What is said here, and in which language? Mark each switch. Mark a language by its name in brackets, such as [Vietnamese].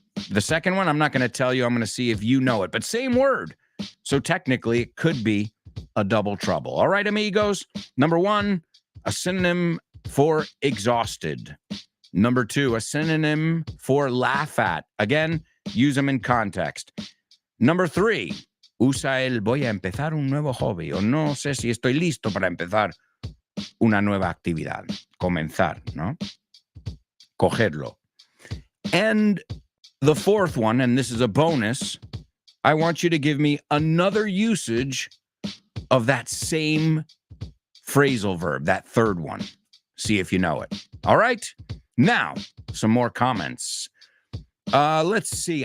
[English] The second one, I'm not going to tell you. I'm going to see if you know it, but same word. So technically, it could be a double trouble. All right, amigos. Number one, a synonym for exhausted. Number two, a synonym for laugh at. Again, use them in context. Number three, [Spanish] usa el voy a empezar un nuevo hobby. O no sé si estoy listo para empezar una nueva actividad. Comenzar, ¿no? Cogerlo. [English] And the fourth one, and this is a bonus, I want you to give me another usage of that same phrasal verb, that third one. See if you know it. All right? Now, some more comments. Let's see.